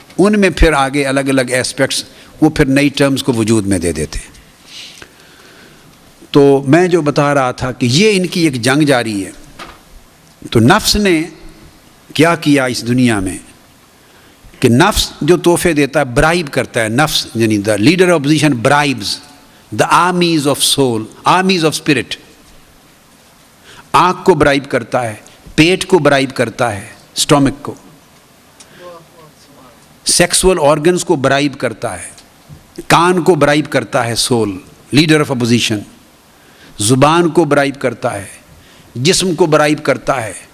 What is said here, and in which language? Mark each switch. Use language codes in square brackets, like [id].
[ur] ان میں پھر آگے الگ الگ ایسپیکٹس وہ پھر نئی ٹرمز کو وجود میں دے دیتے ہیں. تو میں جو بتا رہا تھا کہ یہ ان کی ایک جنگ جاری ہے. تو نفس نے کیا کیا اس دنیا میں کہ نفس جو تحفے دیتا ہے، برائب کرتا ہے. نفس یعنی [en] The leader of opposition bribes the armies of soul, armies of spirit. [ur] آنکھ کو برائب کرتا ہے، پیٹ کو برائب کرتا ہے، اسٹومک کو. سیکسول آرگنز کو برائب کرتا ہے، کان کو برائب کرتا ہے سول، لیڈر آف اپوزیشن. زبان کو برائب کرتا ہے، جسم کو برائب کرتا ہے.